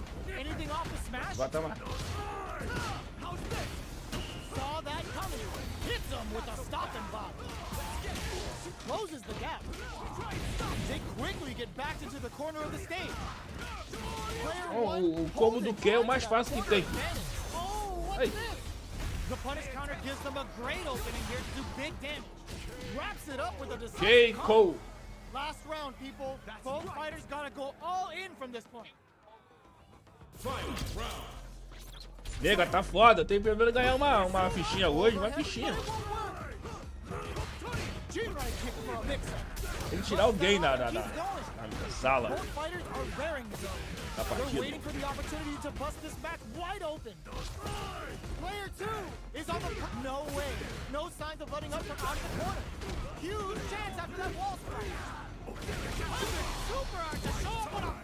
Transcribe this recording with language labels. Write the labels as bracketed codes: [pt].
[en] need anything off the smash. [pt] Vai tomar. [en] How's this? Saw that coming. Hits him with a stop and bop. Closes the gap. They quickly get back into the corner of the stage. Player [pt] O combo do Q é o mais fácil que tem. [en] Oh, what's Hey. this? The punish counter gives them a great opening here to do big damage. Wraps it up with a decisive KO. Last round, people. Both fighters gotta go all in from this point. Final round. [pt] Nega, tá foda. Tem primeiro ganhar uma fichinha hoje, uma fichinha. [en] G-right kick for a mix-up. [pt] Tem que tirar alguém na sala. [en] Both fighters are raring to go. [pt] Na [en] They're [pt] partida. [en] waiting for the opportunity to bust this match wide open. Player 2 is on the... No way. No signs of letting up from out of the corner. Huge chance after that wall strike. Super hard to show up what a